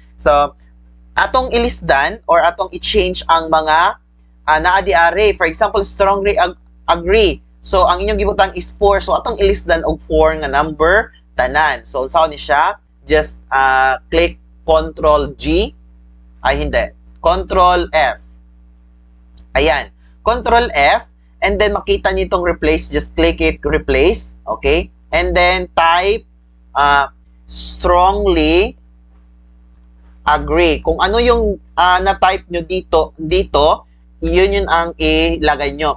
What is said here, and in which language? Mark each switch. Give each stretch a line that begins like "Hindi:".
Cebuano: So, atong ilisdan or atong i-change ang mga naa-di-ari.
English: For example, strongly agree.
Cebuano: So, ang inyong gibutang is 4. So, atong ilisdan og 4 nga number, tanan. So, saan ni siya?
English: Just click Control G.
Filipino: Ay, hindi.
English: Control F. Ayan. Control F. And then, makita nyo itong replace. Just click it, replace. Okay? And then, type strongly agree.
Filipino: Kung ano yung na-type nyo dito, yun ang ilagay nyo.